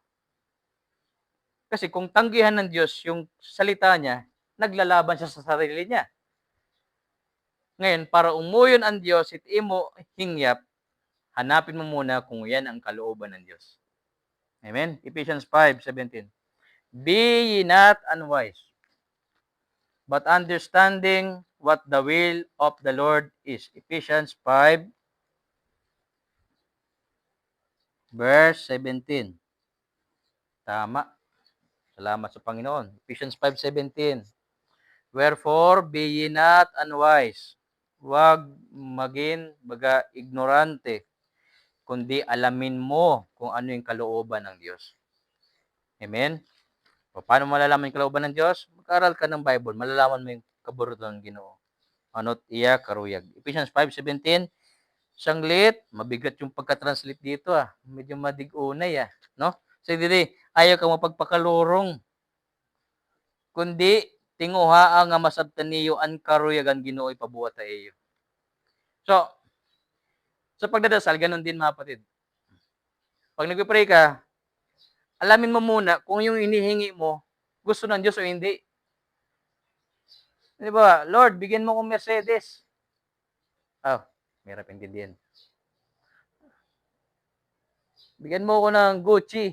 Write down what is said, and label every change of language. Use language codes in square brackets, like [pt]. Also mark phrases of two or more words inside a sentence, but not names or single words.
[tl] Kasi kung tanggihan ng Diyos yung salita niya, naglalaban siya sa sarili niya. Ngayon, para umuyon ang Diyos, it imo hingyap, hanapin mo muna kung yan ang kalooban ng Diyos. Amen? Ephesians 5:17. [en] Be ye not unwise, but understanding what the will of the Lord is. Ephesians 5, verse 17. [tl] Tama. Salamat sa Panginoon. Ephesians 5:17. [en] Wherefore, be ye not unwise. [tl] Huwag maging ignorante, kundi alamin mo kung ano yung kalooban ng Diyos. Amen? O, paano malalaman yung kalooban ng Diyos? Mag-aral ka ng Bible, malalaman mo yung kaburutan ng Ginoo. [hil] Ano't iya karuyag. [tl] Ephesians 5:17, sanglit, mabigat yung pagka-translate dito Medyo madig-unay no? [ceb] So, dili, ayaw ka mapagpakalurong, kundi tinguha nga masabtan niyo ang karuyagan Ginoo ipabuhat ta iyo. So, [tl] sa pagdadasal, ganun din mga kapatid. Pag nagpe-pray ka, alamin mo muna kung yung hinihingi mo, gusto ng Diyos o hindi. Di ba? Lord, bigyan mo kong Mercedes. Mahirap intindihan. Bigyan mo ko ng Gucci.